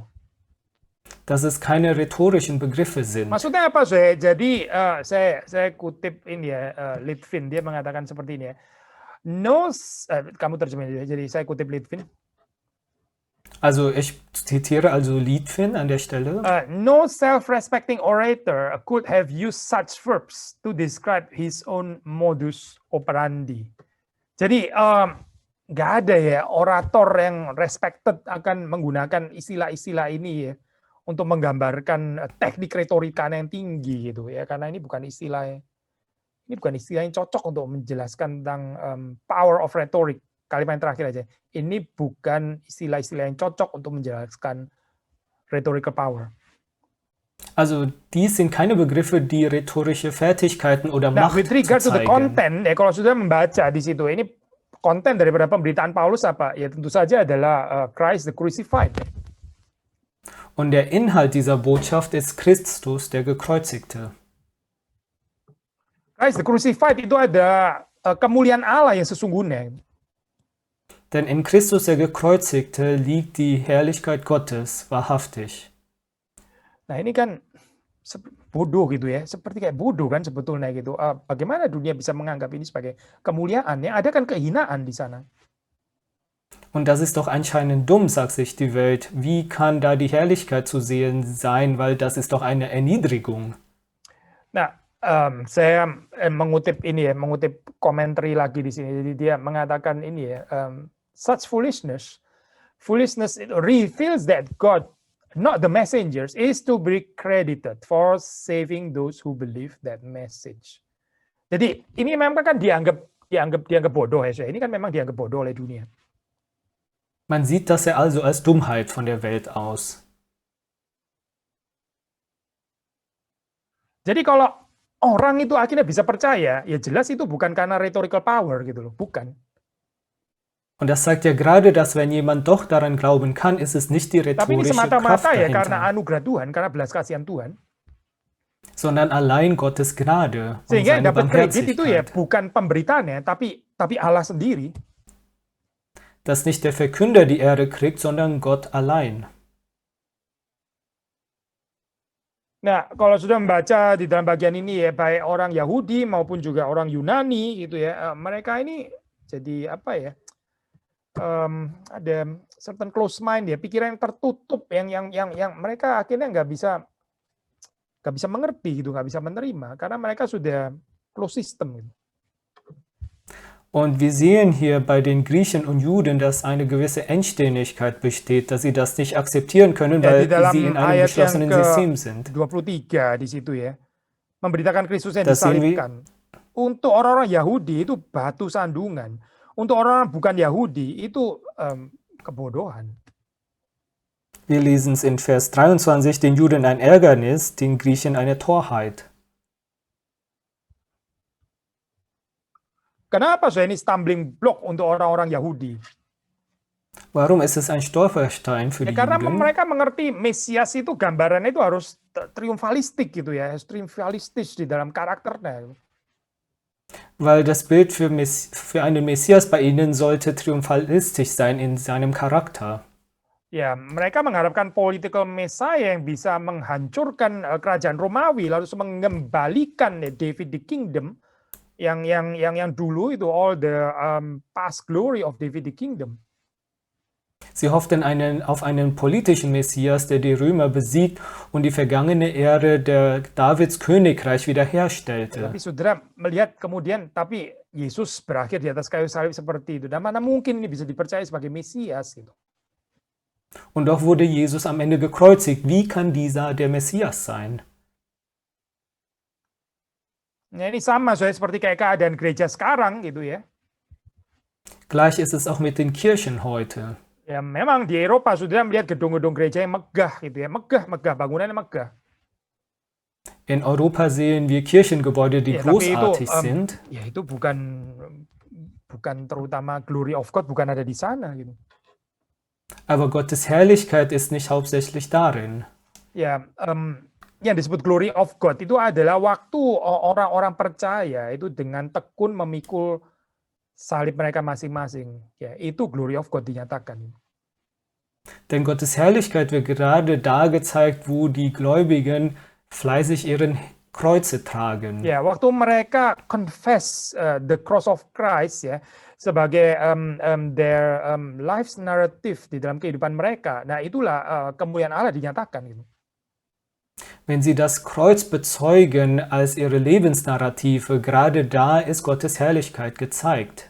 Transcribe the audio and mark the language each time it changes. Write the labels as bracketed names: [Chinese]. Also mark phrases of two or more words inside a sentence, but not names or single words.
[German] Dass es keine rhetorischen Begriffe sind. [Indonesian] Maksudnya apa, saya? Jadi saya kutip ini ya, Litvin, dia mengatakan seperti ini ya. Kamu terjemahin, jadi saya kutip Litvin. [German] Also ich zitiere also Litvin an der Stelle. [English] No self-respecting orator could have used such verbs to describe his own [Latin] modus operandi. [Indonesian] Jadi nggak ada ya orator yang respected akan menggunakan istilah-istilah ini ya untuk menggambarkan teknik retorika yang tinggi gitu ya, karena ini bukan istilah yang cocok untuk menjelaskan tentang [English] power of rhetoric. [Indonesian] Kalimat yang terakhir aja, ini bukan istilah-istilah yang cocok untuk menjelaskan [English] rhetorical power. [German] Also dies sind keine Begriffe, die rhetorische Fertigkeiten oder [Indonesian] Nah, [German] Macht [English] with regard to the [German] zeigen. [English] content, [Indonesian] ya kalau sudah membaca di situ, ini konten daripada pemberitaan Paulus apa? Ya tentu saja adalah [English] Christ the crucified. [German] Und der Inhalt dieser Botschaft ist Christus, der Gekreuzigte. [English] Christ the crucified [Indonesian] itu ada kemuliaan Allah yang sesungguhnya. [German] Denn in Christus, der Gekreuzigte, liegt die Herrlichkeit Gottes wahrhaftig. [Indonesian] Nah ini kan bodoh gitu ya, seperti kayak bodoh kan sebetulnya gitu. Bagaimana dunia bisa menganggap ini sebagai kemuliaan? Ya ada kan kehinaan di sana. [German] Und das ist doch anscheinend dumm, sagt sich die Welt. Wie kann da die Herrlichkeit zu sehen sein, weil das ist doch eine Erniedrigung. [Indonesian] Nah, saya mengutip komentari lagi di sini. Jadi dia mengatakan ini ya, [English] such foolishness it reveals that God, not the messengers, is to be credited for saving those who believe that message. [Indonesian] Jadi ini memang kan dianggap bodoh ya. Ini kan memang dianggap bodoh oleh dunia. [German] Man sieht das ja also als Dummheit von der Welt aus. [Indonesian] Jadi kalau orang itu akhirnya bisa percaya, ya jelas itu bukan karena [English] rhetorical power [Indonesian] gitu loh, bukan. [German] Und das zeigt ja gerade, dass wenn jemand doch daran glauben kann, ist es nicht die [Indonesian] Tapi ini [German] rhetorische Kraft [Indonesian] semata-mata ya karena [German] dahinter, [Indonesian] anugerah Tuhan, karena belas kasihan Tuhan. [German] sondern allein Gottes Gnade und [Indonesian] Sehingga yang [German] seine [Indonesian] dapat kredit itu ya [German] Barmherzigkeit. [Indonesian] bukan pemberitaannya, tapi Allah sendiri. [German] Dass nicht der Verkünder die Ehre kriegt, sondern Gott allein. [Indonesian] Nah, kalau sudah membaca di dalam bagian ini ya, baik orang Yahudi maupun juga orang Yunani gitu ya, mereka ini jadi apa ya? Ada [English] certain close mind [Indonesian] ya, pikiran yang tertutup, yang mereka akhirnya nggak bisa mengerti gitu, nggak bisa menerima karena mereka sudah [English] close system [Indonesian] gitu. [German] Und wir sehen hier bei den Griechen und Juden, dass eine gewisse Engstirnigkeit besteht, dass sie das nicht akzeptieren können, [Indonesian] Ya, di [German] weil [Indonesian] dalam [German] sie in einem [Indonesian] ayat yang [German] geschlossenen System sind. [Indonesian] ke-23 di situ ya, memberitakan Kristus yang [German] Das sehen wir. [Indonesian] disalibkan. Untuk orang-orang Yahudi itu batu sandungan. Untuk orang-orang bukan Yahudi itu kebodohan. [German] Wir lesen es in Vers 23, den Juden ein Ärgernis, den Griechen eine Torheit. [Indonesian] Kenapa ini [English] stumbling block [Indonesian] untuk orang-orang Yahudi? [German] Warum ist es ein Stolperstein für [Indonesian] Ya, [German] die [Indonesian] karena [German] Juden? [Indonesian] mereka mengerti Mesias itu gambarannya itu harus triumfalistik gitu ya, harus triumfalistis di dalam karakternya. [German] Weil das Bild für einen Messias bei ihnen sollte triumphalistisch sein in seinem Charakter. [Indonesian] Ya, mereka mengharapkan [English] political messiah [Indonesian] yang bisa menghancurkan kerajaan Romawi lalu mengembalikan [English] David the Kingdom [Indonesian] yang dulu itu [English] all the past glory of David the Kingdom. [German] Sie hofften auf einen politischen Messias, der die Römer besiegt und die vergangene Ära der Davids Königreich wiederherstellte. [Indonesian] Tapi saudara melihat kemudian, tapi Yesus berakhir di atas kayu salib seperti itu. Dan mana mungkin ini bisa dipercaya sebagai Mesias gitu. [German] Und doch wurde Jesus am Ende gekreuzigt. Wie kann dieser der Messias sein? [Indonesian] Nah ini sama seperti kayak keadaan gereja sekarang gitu ya. [German] Gleich ist es auch mit den Kirchen heute. [Indonesian] Ya memang di Eropa saudara melihat gedung-gedung gereja yang megah gitu ya. Megah, bangunannya megah. [German] In Europa sehen wir Kirchengebäude, die [Indonesian] Ya, tapi [German] großartig sind. [Indonesian] Ya itu bukan terutama [English] glory of God [Indonesian] bukan ada di sana gitu. [German] Aber Gottes Herrlichkeit ist nicht hauptsächlich darin. [Indonesian] Ya, yang disebut [English] glory of God [Indonesian] itu adalah waktu orang-orang percaya itu dengan tekun memikul salib mereka masing-masing. Ya, itu [English] glory of God [Indonesian] dinyatakan. [German] Denn Gottes Herrlichkeit wird gerade da gezeigt, wo die Gläubigen fleißig ihren Kreuze tragen. [Indonesian] Ya, waktu mereka [English] confess the cross of Christ [Indonesian] ya sebagai [English] their life's narrative [Indonesian] di dalam kehidupan mereka. Nah, itulah kemuliaan Allah dinyatakan gitu. [German] Wenn sie das Kreuz bezeugen als ihre Lebensnarrative, gerade da ist Gottes Herrlichkeit gezeigt.